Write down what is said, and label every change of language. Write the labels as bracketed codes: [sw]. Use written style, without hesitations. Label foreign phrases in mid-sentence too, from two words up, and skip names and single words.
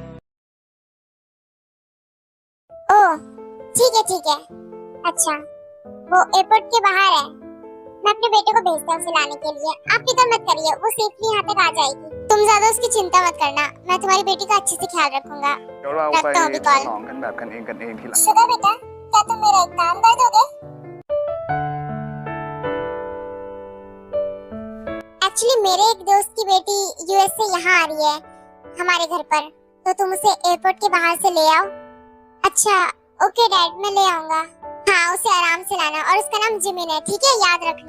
[hi] ओह ठीक है। अच्छा, वो एयरपोर्ट के बाहर है। मैं अपने बेटे को भेजता हूँ उसे लाने के लिए। आप फिक्र मत करिए, वो सेफली यहाँ तक आ जाएगी। तुम ज्यादा उसकी चिंता मत करना, मैं तुम्हारी बेटी का अच्छे से ख्याल रखूंगा। [th] เดี๋ยวเราไป [hi] रखता हूँ अभी ฉ कॉल। [th] ลองกันแบบกันเองทีหลัง [hi] शुगर बेटा, क्या तुम मेरा एक काम कर दोगे? एक्चुअली मेरे एक दोस्त की बेटी यूएस से यहाँ आ रही है हमारे घर पर, तो तुम उसे एयरपोर्ट के बाहर से ले आओ। अच्छा [en] okay dad, [hi] मैं ले आऊंगा। हाँ उसे आराम से लाना, और उसका नाम जिमिन है, ठीक है, याद रखना।